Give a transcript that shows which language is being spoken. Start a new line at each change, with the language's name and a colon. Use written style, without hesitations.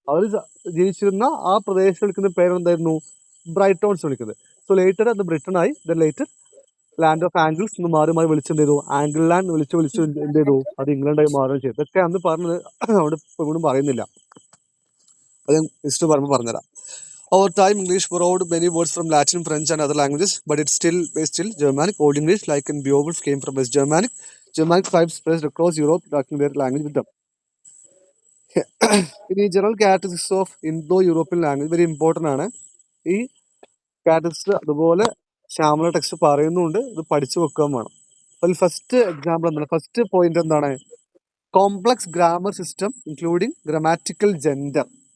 Malayalam: അവർ ജീവിച്ചിരുന്ന ആ പ്രദേശത്ത് വിളിക്കുന്ന പേരെന്തായിരുന്നു? ബ്രൈറ്റോൺസ് വിളിക്കുന്നത്. സോ ലേറ്റർ അത് ബ്രിട്ടൻ ആയി. Then later land of angles എന്ന് മാറി വിളിച്ചെന്ത് ചെയ്തു? ആംഗിൾ ലാൻഡ് വിളിച്ച് എന്ത് ചെയ്തു? അത് ഇംഗ്ലണ്ടായി മാറുകയും ചെയ്തു. ഇതൊക്കെ അന്ന് പറഞ്ഞത് അവിടെ ഇപ്പോഴും പറയുന്നില്ല. അത് ഞാൻ ജസ്റ്റ് പറയുമ്പോൾ പറഞ്ഞുതരാം.
English: Over time, English borrowed many words from Latin, French and other languages, but it's still Germanic. Old English, like in Beowulf, came from West Germanic. Germanic tribes spread across Europe, talking their language with them.
Malayalam: ഇനി
English: general categories of Indo-European language very important
Malayalam: ആണ്. ഈ categories അതുപോലെ Shyamala text പറയുന്നുണ്ട്, ഇത് പഠിച്ചു വെക്കാൻ വേണം. അതിൽ ഫസ്റ്റ് എക്സാമ്പിൾ എന്താണ്? ഫസ്റ്റ് പോയിന്റ് എന്താണ്?
English: Complex grammar system including grammatical gender.